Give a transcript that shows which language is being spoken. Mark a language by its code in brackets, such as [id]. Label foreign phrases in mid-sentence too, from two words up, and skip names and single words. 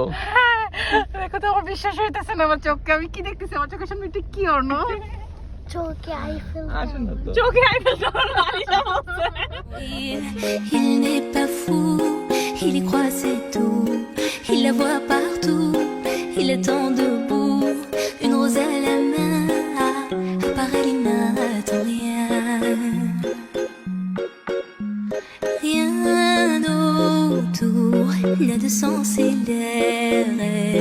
[bn] দেখো তো আমার বিশ্বাস হইতেছে না আমার চোখকে, আমি কি দেখতেছি আমার চোখের সামনে, এটা কি অর্ণ? চোখে আইফেল আসেন না তো। চোখে আইফেল টাওয়ার আলিশা বলছে। [fr] Il n'est pas fou, il y croit c'est tout. Il la voit partout, il attend debout. Une rose à la main, à part elle il n'attend rien. Rien autour n'a de sens et l'air.